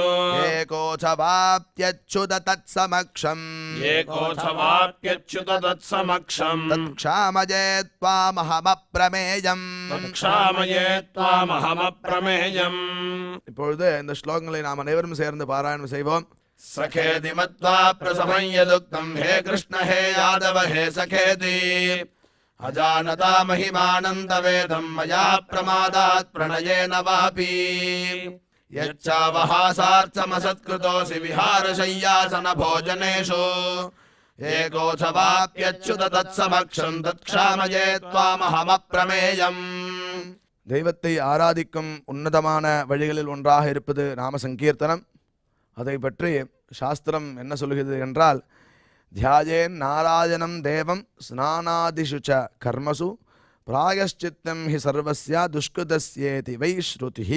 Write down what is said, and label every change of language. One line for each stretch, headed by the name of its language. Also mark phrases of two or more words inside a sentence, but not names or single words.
Sanskrit: एकोऽथवाप्यच्युत तत्समक्षं, एकोऽथवाप्यच्युत तत्समक्षं, तत्क्षामये त्वामहमप्रमेयम्. तत्क्षामये त्वामहमप्रमेयम्.
Tamil: இப்பொழுது இந்த ஸ்லோகங்களை நாம் அனைவரும் சேர்ந்து பாராயணம் செய்வோம்.
Sanskrit: सखेति मत्वा प्रसभं यदुक्तं हे कृष्ण हे यादव हे सखेति अजानता महिमानं तवेदं मया प्रमादात् प्रणयेन वापि यच्चावहासार्थमसत्कृतोऽसि विहारशय्यासन भोजनेषु एकोऽथवाप्यच्युत तत्समक्षं तत्क्षामये त्वामहमप्रमेयम्.
Tamil: தெய்வத்தை ஆராதிக்கும் உன்னதமான வழிகளில் ஒன்றாக இருப்பது நாம சங்கீர்த்தனம். அதை பற்றி சாஸ்திரம் என்ன சொல்கிறது என்றால்,
Sanskrit: ध्यायेन् नारायणं देवं स्नानादिषु च कर्मसु प्रायश्चित्तं हि सर्वस्य दुष्कृतस्येति वै श्रुतिः.